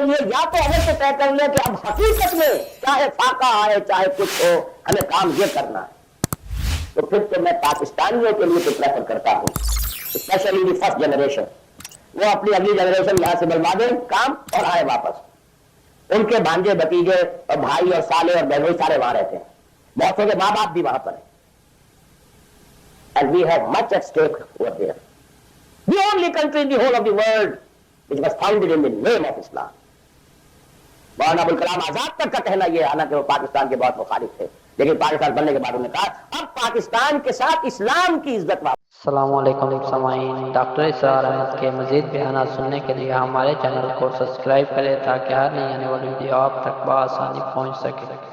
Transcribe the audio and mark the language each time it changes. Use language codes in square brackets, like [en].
[ur] لیے یا تو ہمیں سے طے کر لیں کہ اب حقیقت میں چاہے فاقہ آئے چاہے کچھ ہو ہمیں کام یہ کرنا ہے، تو پھر تو میں پاکستانیوں کے لیے تو پریفر کرتا ہوں، [en] especially the first generation, [ur] وہ اپنی اگلی جنریشن یہاں سے بلوا دیں کام اور آئے واپس، ان کے بھانجے بھتیجے اور بھائی اور سالے اور بہنوئی سارے وہاں رہتے ہیں، بہتوں کے ماں باپ بھی وہاں پر ہیں. [en] And we have much at stake over there. The only country in the whole of the world which was founded in the name of Islam. [ur] Maulana Abul Kalam Azad تک کا کہنا یہ، حالانکہ وہ پاکستان کے بہت مخالف تھے، لیکن پاکستان بننے کے بعد انہوں نے کہا اب پاکستان کے ساتھ اسلام کی عزت واپس. السلام علیکم سامعین، ڈاکٹر اسرار احمد کے مزید بیانات سننے کے لیے ہمارے چینل کو سبسکرائب کریں تاکہ ہر نئی آنے والی ویڈیو آپ تک بآسانی پہنچ سکے.